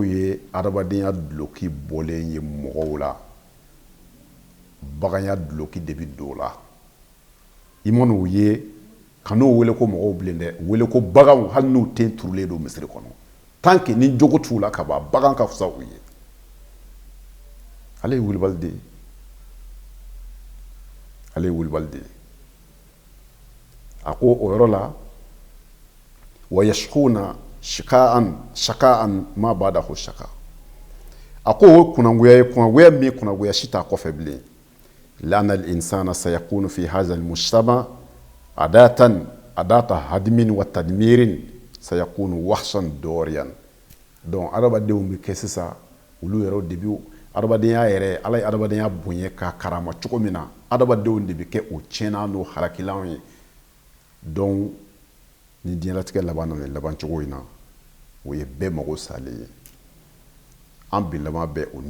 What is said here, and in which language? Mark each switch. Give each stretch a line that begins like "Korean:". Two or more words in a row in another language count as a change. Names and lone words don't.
Bambara: ye adamadenya duloki bɔlen ye mɔgɔw la baganya duloki de bɛ don o la i man'o ye ka n'o wele ko mɔgɔw bilen dɛ wele ko baganw hali n'u ten turulen don misiri kɔnɔ
French: tant que
Bambara: ni jogo t'u la ka ban bagan ka fisa u ye ale ye wulibali de ye ale ye wulibali de ye a ko o yɔrɔ la
Arabic: ويشكون شقاء ما بعده شقاء
Bambara: a ko o kunangoya ye kunangoya min kunangoya si t'a kɔfɛ bilen
Arabic: لأن الإنسان سيكون في هذا المجتمع أداة هدم وتدمير سيكون وحشا دوريا
Bambara: donc adamadenw bɛ kɛ sisan olu yɛrɛ de bi adamadenya yɛrɛ ala ye adamadenya bonya ka karama cogo min na adamadenw de bɛ kɛ o tiɲɛna n'o halakilanw ye donc ni diɲɛlatigɛ laban nana laban cogo in na o ye bɛɛ mago salen ye an bi laban bɛ o